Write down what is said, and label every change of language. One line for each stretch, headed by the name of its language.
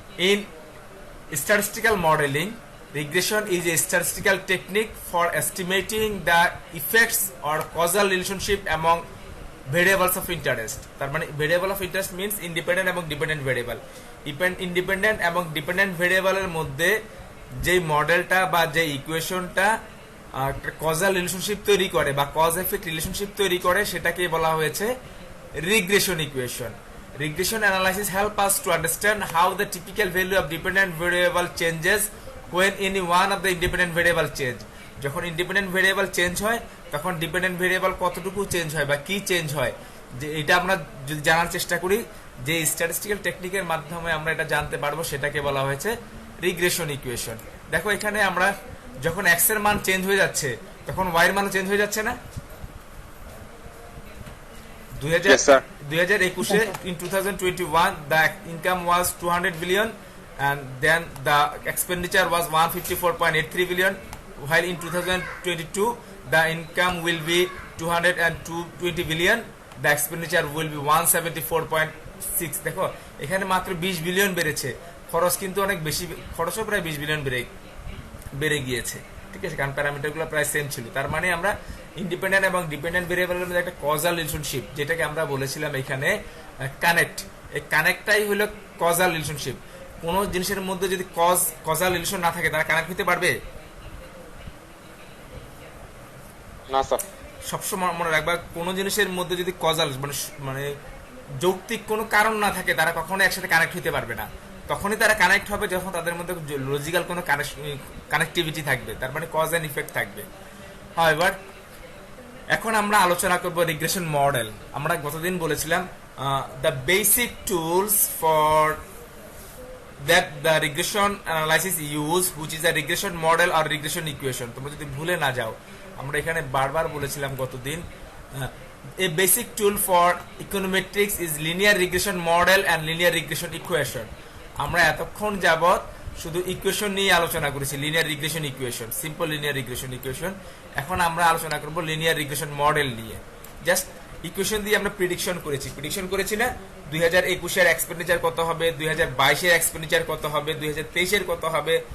English: In statistical modeling, regression is a statistical technique for estimating the effects or causal relationship among variables of interest.
Bangla: তার মানে
English: variable of interest means independent এবং dependent variable.
Bangla: Independent এবং dependent variable এর মধ্যে যে মডেলটা বা যে ইকুয়েশনটা একটা causal relationship তৈরি করে বা cause effect relationship তৈরি করে, সেটাকে বলা হয়েছে regression equation.
English: Regression analysis help us to understand how the typical value of dependent variable changes when any one of the independent variable change.
Bangla: যখন independent variable চেঞ্জ হয় তখন dependent variable কতটুকু change হয় বা কি চেঞ্জ হয়, যে এটা আমরা যদি জানার চেষ্টা করি, যে স্ট্যাটিস্টিক্যাল টেকনিকের মাধ্যমে আমরা এটা জানতে পারবো, সেটাকে বলা হয়েছে রিগ্রেশন ইকুয়েশন। দেখো এখানে আমরা যখন x এর মান চেঞ্জ হয়ে যাচ্ছে তখন y এর মানও চেঞ্জ হয়ে যাচ্ছে না।
English: 2021 in 2021 the income was 200 billion and then the expenditure was 154.83 billion, while in 2022 the income will be 220 billion, the expenditure will be 174.6.
Bangla: দেখো এখানে মাত্র 20 বিলিয়ন বেড়েছে, খরচ কিন্তু অনেক বেশি, খরচও প্রায় 20 বিলিয়ন বেড়ে গিয়েছে। ঠিক আছে, কারণ প্যারামিটারগুলো প্রায় সেম ছিল। তার মানে আমরা ইন্ডিপেন্ডেন্ট এবং ডিপেন্ডেন্ট ভেরিয়েবলের মধ্যে একটা কজাল রিলেশনশিপ, যেটাকে আমরা বলেছিলাম এখানে কানেক্ট, এই কানেক্টটাই হলো কজাল রিলেশনশিপ। কোন জিনিসের মধ্যে যদি কজাল রিলেশন না থাকে তারা কানেক্ট হতে পারবে না স্যার। সবসময় মনে রাখবা, কোন জিনিসের মধ্যে যদি কজাল মানে যৌক্তিক কোনো কারণ না থাকে তারা কখনো একসাথে কানেক্ট হতে পারবে না। তখনই তারা কানেক্ট হবে যখন তাদের মধ্যে লজিক্যাল কোনো কানেক্টিভিটি থাকবে, তার মানে কজ এন্ড ইফেক্ট থাকবে। হাউএভার এখন আমরা আলোচনা করব রিগ্রেশন মডেল। আমরা গতদিন বলেছিলাম
English: The basic tools for that the regression analysis use, which is a regression model আর regression equation.
Bangla: তোমরা যদি ভুলে না যাও, আমরা এখানে বারবার বলেছিলাম গতদিন,
English: a basic tool for econometrics is linear regression model and linear regression equation.
Bangla: আমরা এতক্ষণ যাবত শুধু ইকুয়েশন নিয়ে আলোচনা করেছি, linear regression equation, simple linear regression equation. এখন আমরা আলোচনা করব লিনিয়ার রিগ্রেশন মডেল নিয়ে। জাস্ট ইকুয়েশন দিয়ে আমরা প্রেডিকশন করেছি না, 2021 এর এক্সপেন্ডিচার কত হবে, 2022 এর এক্সপেন্ডিচার কত হবে, 2023 এর কত হবে।